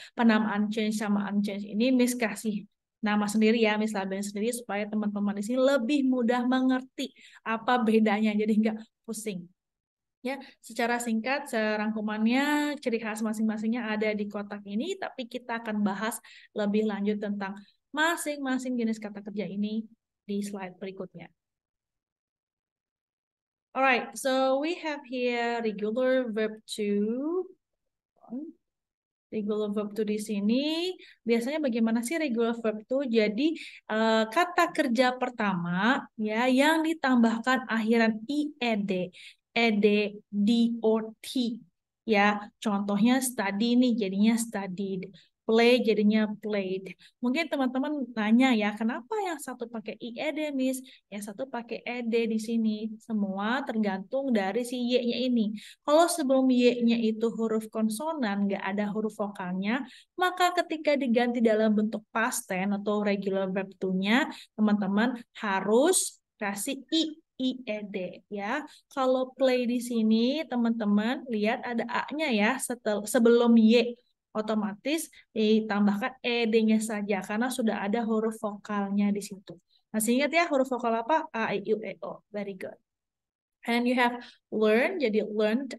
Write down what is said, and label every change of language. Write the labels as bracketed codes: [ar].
[id] Penamaan change sama unchange ini Miss kasih nama sendiri ya, Miss labeling sendiri supaya teman-teman di sini lebih mudah mengerti apa bedanya, jadi nggak pusing. Ya, secara singkat, serangkumannya, ciri khas masing-masingnya ada di kotak ini, tapi kita akan bahas lebih lanjut tentang masing-masing jenis kata kerja ini di slide berikutnya. [en] Alright, so we have here regular verb to. [id] Regular verb to di sini, biasanya bagaimana sih regular verb to? Jadi, kata kerja pertama ya yang ditambahkan akhiran ed, ed, d, or t. Ya, contohnya study nih jadinya studied. Play jadinya played. Mungkin teman-teman nanya ya, kenapa yang satu pakai IED, Miss? Yang satu pakai ED di sini. Semua tergantung dari si Y-nya ini. Kalau sebelum Y-nya itu huruf konsonan, nggak ada huruf vokalnya, maka ketika diganti dalam bentuk past tense atau regular verb to-nya, teman-teman harus kasih IED ya. Kalau play di sini, teman-teman lihat ada A-nya ya sebelum Y. Otomatis ditambahkan ed-nya saja karena sudah ada huruf vokalnya di situ. Masih ingat ya huruf vokal apa? A, I, U, E, O. [en] Very good. And you have learn, [id] jadi [en] learned.